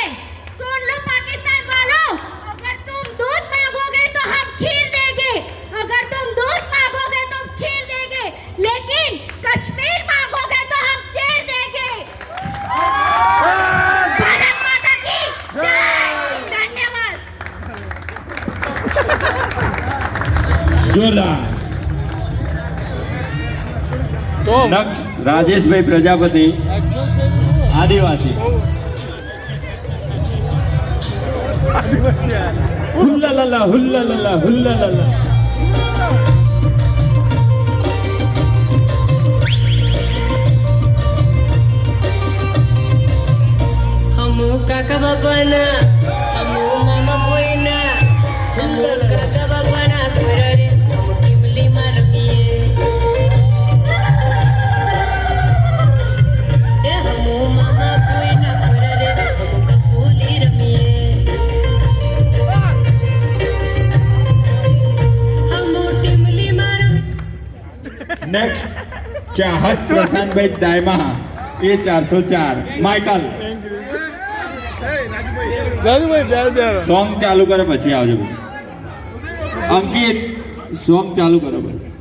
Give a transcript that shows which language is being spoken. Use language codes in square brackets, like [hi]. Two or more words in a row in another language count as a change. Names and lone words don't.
[hi] सुन लो पाकिस्तान वालों, अगर तुम दूध मांगोगे तो हम खीर देंगे, अगर तुम दूध मांगोगे तो हम खीर देंगे, लेकिन कश्मीर मांगोगे तो हम चेर देंगे. भारत माता की जय. धन्यवाद. [gu] જોરદાર. તો નેક્સ્ટ રાજેશભાઈ પ્રજાપતિ, આદિવાસી. હુલ્લાલાલા હુલ્લાલાલા હુલ્લાલાલા. [bhb] Hamu kaka babana, hamu mama boina, hamu kaka babana kurare, hamu timli marmiye. Hamu mama boina kurare, hamu kapuli ramiye. Hamu timli marmiye. [gu] નેક્સ્ટ ચાહત પ્રશાંતભાઈ દાયમા, એ 404. માઇકલ રાજુભાઈ બે સોંગ ચાલુ કરે પછી આવજો ભાઈ. અંકિત સોંગ ચાલુ કરો ભાઈ.